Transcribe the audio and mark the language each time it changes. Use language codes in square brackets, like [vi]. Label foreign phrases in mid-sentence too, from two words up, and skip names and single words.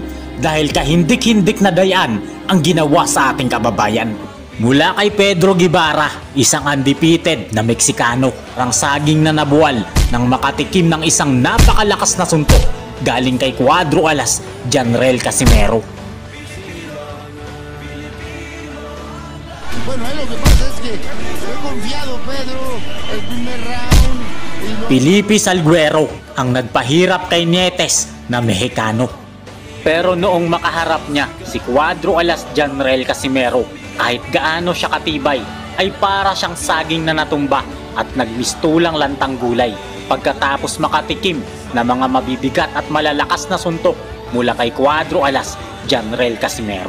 [tl] Dahil kahindik-hindik na dayaan ang ginawa sa ating kababayan. Mula kay Pedro Guevara, isang undefeated na Meksikano, ang saging na nabuwal ng makatikim ng isang napakalakas na suntok galing kay Cuadro Alas Janrel Casimero. [es] Bueno, lo que pasa es que fue confiado Pedro el primer round. [tl] Felipe Salguero ang nagpahirap kay Nietes na Mexicano. Pero noong makaharap niya si Cuadro Alas Janrel Casimero, kahit gaano siya katibay, ay para siyang saging na natumba at nagmistulang lantang gulay pagkatapos makatikim na mga mabibigat at malalakas na suntok mula kay Cuadro Alas Janrel Casimero.